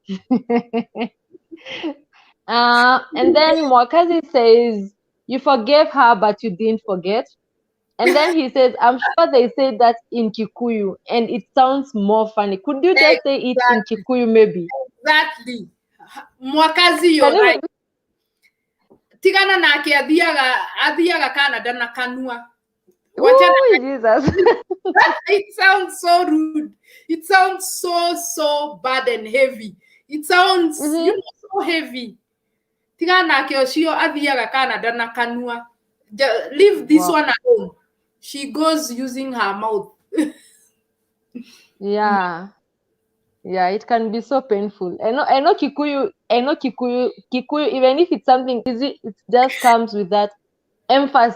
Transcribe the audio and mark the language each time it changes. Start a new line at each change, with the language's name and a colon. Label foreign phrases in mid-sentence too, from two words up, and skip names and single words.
English: And then Mwakazi says you forgave her, but you didn't forget. And then he says, I'm sure they say that in Kikuyu, and it sounds more funny. Could you just say it in exactly, Kikuyu, maybe? exactly. Mwakazi, Can you're you? right.
Kikuyu: Tigana nake athiaga Canada na kanua.
English: Oh, Jesus. It sounds so rude. It sounds so bad and heavy. It sounds, so heavy.
Kikuyu: Tigana nake ocio athiaga Canada na kanua.
English: Leave this Wow. one alone. She goes using her mouth. Yeah. Yeah, it can be so painful. I know Kikuyu, even if it's something easy, it just comes with that emphasis.